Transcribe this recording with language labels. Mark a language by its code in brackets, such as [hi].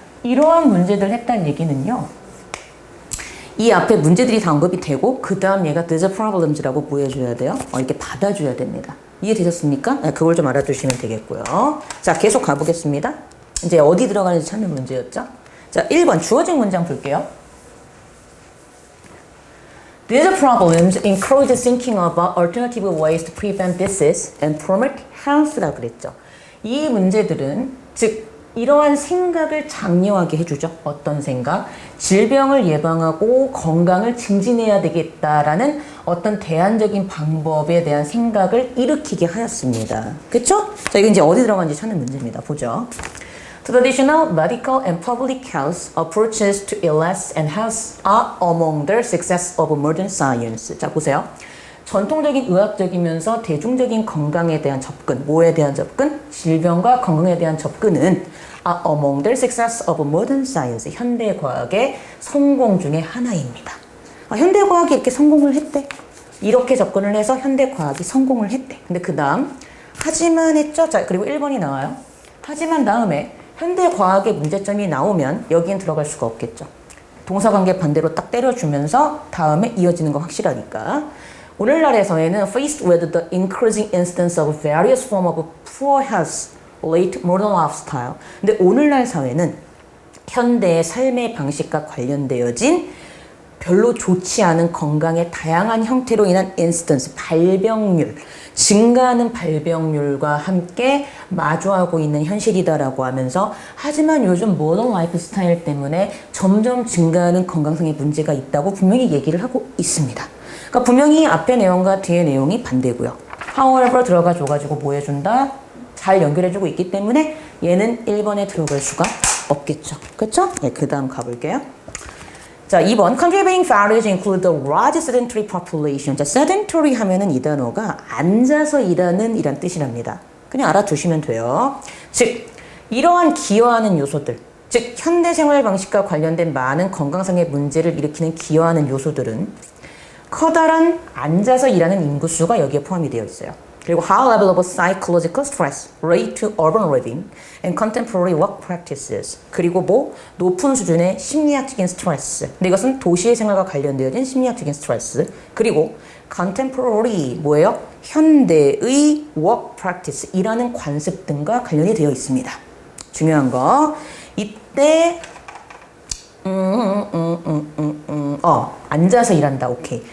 [ko] 이러한 문제들 했다는 얘기는요. 이 앞에 문제들이 다 언급이 되고 그 다음 얘가 [en] these problems [ko] 라고 보여줘야 돼요. 이렇게 받아줘야 됩니다. 이해되셨습니까? 네, 그걸 좀 알아두시면 되겠고요. 자, 계속 가보겠습니다. 이제 어디 들어가는지 찾는 문제였죠. 자, 1번 주어진 문장 볼게요. [en] These problems encourage thinking about alternative ways to prevent disease and promote health [ko] 라고 그랬죠. 이 문제들은 즉 이러한 생각을 장려하게 해주죠. 어떤 생각? 질병을 예방하고 건강을 증진해야 되겠다라는 어떤 대안적인 방법에 대한 생각을 일으키게 하였습니다. 그쵸? 자, 이거 이제 어디 들어간지 찾는 문제입니다. 보죠. [en] Traditional medical and public health approaches to illness and health are among the success of modern science. [ko] 자, 보세요. 전통적인 의학적이면서 대중적인 건강에 대한 접근, 뭐에 대한 접근? 질병과 건강에 대한 접근은 [en] among the success of modern science, [ko] 현대과학의 성공 중에 하나입니다. 현대과학이 이렇게 성공을 했대. 이렇게 접근을 해서 현대과학이 성공을 했대. 근데 그 다음 하지만 했죠? 자, 그리고 1번이 나와요. 하지만 다음에 현대과학의 문제점이 나오면 여기엔 들어갈 수가 없겠죠. 동사관계 반대로 딱 때려주면서 다음에 이어지는 거 확실하니까. 오늘날의 사회는 [en] faced with the increasing instance of various forms of poor health, late modern lifestyle. [ko] 근데 오늘날 사회는 현대의 삶의 방식과 관련되어진 별로 좋지 않은 건강의 다양한 형태로 인한 인스턴스, 발병률, 증가하는 발병률과 함께 마주하고 있는 현실이다라고 하면서 하지만 요즘 모던 라이프 스타일 때문에 점점 증가하는 건강상의 문제가 있다고 분명히 얘기를 하고 있습니다. 그러니까 분명히 앞의 내용과 뒤의 내용이 반대고요. however 들어가 줘가지고 뭐 해준다? 잘 연결해주고 있기 때문에 얘는 1번에 들어갈 수가 없겠죠. 그렇죠? 네, 그 다음 가볼게요. 자, 2번 [en] contributing factors include the large sedentary population. [ko] 자, sedentary 하면은 이 단어가 앉아서 일하는 이란 뜻이랍니다. 그냥 알아두시면 돼요. 즉, 이러한 기여하는 요소들, 즉 현대 생활 방식과 관련된 많은 건강상의 문제를 일으키는 기여하는 요소들은 커다란 앉아서 일하는 인구수가 여기에 포함이 되어 있어요. 그리고 [en] high level of psychological stress related to urban living and contemporary work practices. [ko] 그리고 뭐 높은 수준의 심리학적인 스트레스. 근데 이것은 도시의 생활과 관련되어진 심리학적인 스트레스. 그리고 contemporary 뭐예요? 현대의 work practice 이라는 관습 등과 관련이 되어 있습니다. 중요한 거 이때 앉아서 일한다. 오케이.